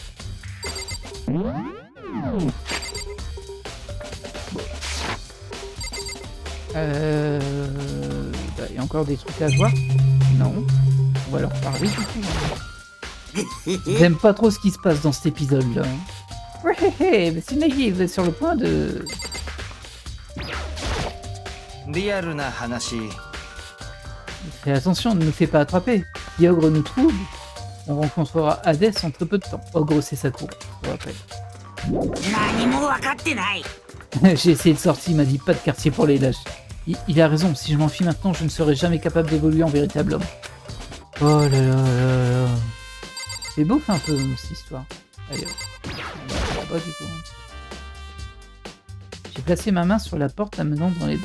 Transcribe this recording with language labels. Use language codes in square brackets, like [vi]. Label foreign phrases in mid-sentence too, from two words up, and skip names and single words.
[fr] Il y a encore des trucs à voir? Non. On va leur parler du coup. J'aime pas trop ce qui se passe dans cet épisode-là. Ouais, c'est naïf, sur le point de... [ja] リアルな話。 [fr] Fais attention, ne nous fais pas attraper. Si Ogre nous trouve, on rencontrera Hadès en très peu de temps. Ogre, c'est Sakura, je vous rappelle. [ja] 何も分かってない。 [fr] J'ai essayé de sortir, il m'a dit pas de quartier pour les lâches. Il a raison, si je m'enfuis maintenant, je ne serai jamais capable d'évoluer en véritable homme. Oh là là là là. C'est beau un peu cette histoire. Allez, pas du tout. J'ai placé ma main sur la porte amenant dans les bains.